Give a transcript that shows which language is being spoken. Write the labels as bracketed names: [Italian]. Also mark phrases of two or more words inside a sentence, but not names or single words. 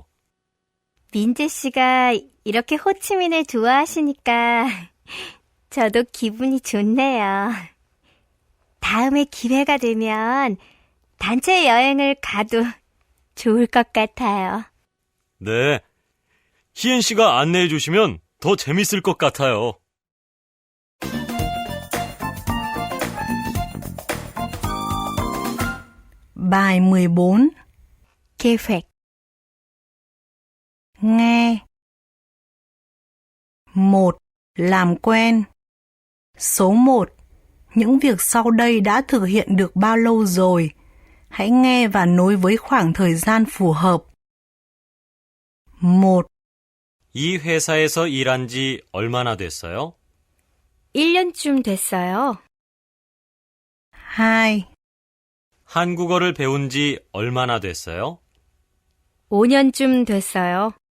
[Korean] 민재 씨가 이렇게 호치민을 좋아하시니까 저도 기분이 좋네요. 다음에 기회가 되면 단체 여행을 가도 좋을 것 같아요. 네, 희엔 씨가 안내해 주시면 더 재밌을 것 같아요. [Vietnamese] Bài 14. [Korean] 계획. [Vietnamese] Nghe. 1. Làm quen. Số 1. Những việc sau đây đã thực hiện được bao lâu rồi? Hãy nghe và nối với khoảng thời gian phù hợp. 1. [Korean] 이 회사에서 일한 지 얼마나 됐어요? 1년쯤 됐어요. 2. 한국어를 배운 지 얼마나 됐어요? 5년쯤 됐어요.